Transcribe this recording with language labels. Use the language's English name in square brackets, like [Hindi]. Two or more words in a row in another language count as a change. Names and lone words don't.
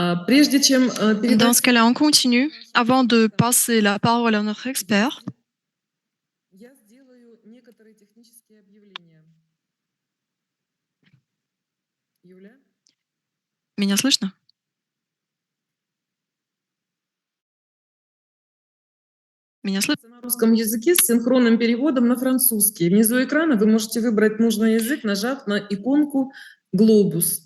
[Russian] Прежде чем [French] Dans [Russian] передать [French] ce cas-là, on continue. Avant de passer la parole à notre expert, [Russian] я сделаю некоторые технические объявления. Юля? меня слышно? Меня слышно? На русском языке с синхронным переводом на французский. Внизу экрана вы можете выбрать нужный язык, нажав на иконку «Глобус».